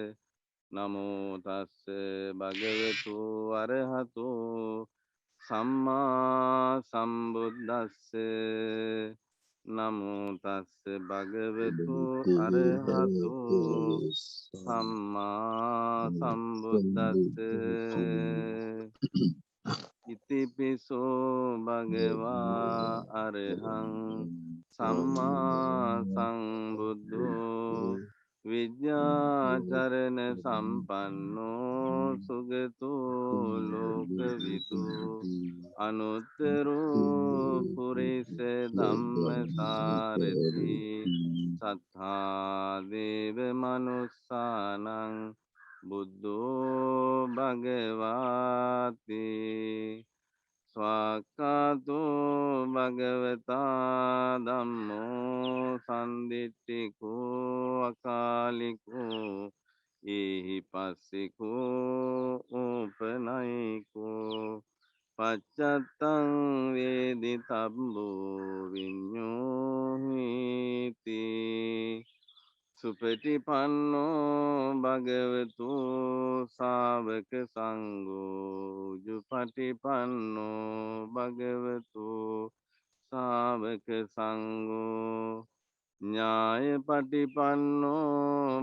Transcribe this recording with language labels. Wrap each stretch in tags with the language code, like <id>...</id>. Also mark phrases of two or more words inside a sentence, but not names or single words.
<pi>නමෝ තස්සේ භගවතු අරහතු සම්මා සම්බුද්දස්සේ. නමෝ තස්සේ භගවතු අරහතු සම්මා සම්බුද්දස්සේ. ඉතිපිසෝ භගවා අරහං සම්මා සම්බුද්ධෝ විද්‍යාචරණ සම්පන්නෝ සුගතෝ ලෝකවිදු අනුත්තරෝ පුරිස ධම්මසාරති සත්තා දේව මනුස්සානං බුද්ධෝ භගවාති ස්වාක්ඛාතෝ භගවතා ධම්මෝ සම්දිට්ඨිකෝ අකාලිකෝ ඒහි පස්සිකෝ ඕපනයිකෝ පච්චත්තං වේදිතබ්බෝ විඤ්ඤෝ හීති. සුපටිපන්නෝ භගවතු ශාවක සංඝෝ උජුපටිපන්නෝ භගවතු ශාවක සංඝෝ ඥායපටිපන්නෝ</pi>